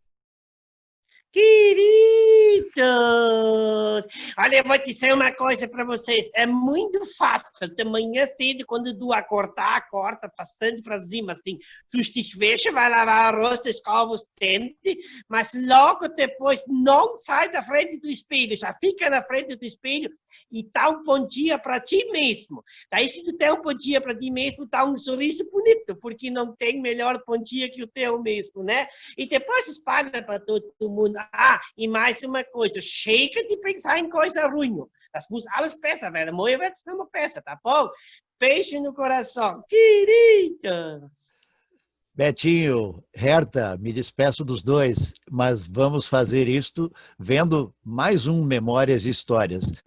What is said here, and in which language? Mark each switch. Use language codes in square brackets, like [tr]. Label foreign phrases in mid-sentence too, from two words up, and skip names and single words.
[pt] Queridos, olha, eu vou dizer uma coisa para vocês, é muito fácil, de manhã cedo, quando tu acordar, acorda, passando para cima, assim, tu te fecha, vai lavar o rosto, escova os dentes, mas logo depois não sai da frente do espelho, já fica na frente do espelho e dá um bom dia para ti mesmo. Daí, se tu tem um bom dia para ti mesmo, dá um sorriso bonito, porque não tem melhor bom dia que o teu mesmo, né? E depois espalha para todo mundo. E mais uma coisa, chega de pensar em coisa ruim. [de] Das muss alles besser werden. Morgen wird es não besser, [pt] tá bom? Beijo no coração, queridos. Betinho, Herta, me despeço dos dois, mas vamos fazer isto vendo mais um Memórias e Histórias.